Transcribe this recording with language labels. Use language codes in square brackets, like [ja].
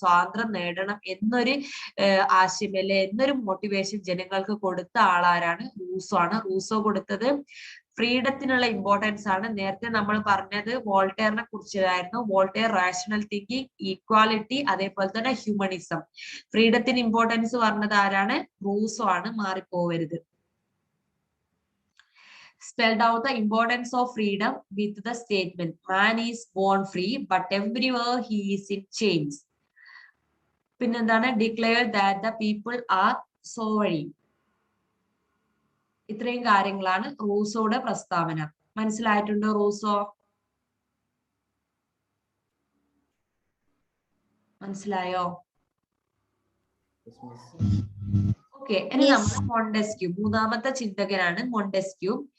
[ml] സ്വാതന്ത്ര്യം നേടണം എന്നൊരു ആശയം അല്ലെ, എന്നൊരു മോട്ടിവേഷൻ ജനങ്ങൾക്ക് കൊടുത്ത ആളാരാണ്? റൂസോ ആണ്. റൂസോ കൊടുത്തത് ഫ്രീഡത്തിനുള്ള ഇമ്പോർട്ടൻസ് ആണ്. നേരത്തെ നമ്മൾ പറഞ്ഞത് വോൾട്ടയറിനെ കുറിച്ചായിരുന്നു. വോൾട്ടയർ റാഷണൽ തിങ്കിങ്, ഈക്വാലിറ്റി, അതേപോലെ തന്നെ ഹ്യൂമനിസം. ഫ്രീഡത്തിന് ഇമ്പോർട്ടൻസ് പറഞ്ഞത് ആരാണ്? റൂസോ ആണ്. മാറിപ്പോവരുത്. [en] Spelled out the importance of freedom with the statement, man is born free but everywhere he is in chains. [ml] പിന്നെന്താണ്? [en] Declare that the people are sovereign. [ml] ഇത്രയും കാര്യങ്ങളാണ് റൂസോയുടെ പ്രസ്താവന. മനസ്സിലായിട്ടുണ്ടോ Rousseau? മനസ്സിലായോ? ഓക്കെ, ഇനി നമ്മൾ മോണ്ടെസ്ക്യൂ. മൂന്നാമത്തെ ചിന്തകനാണ് മോണ്ടെസ്ക്യൂ.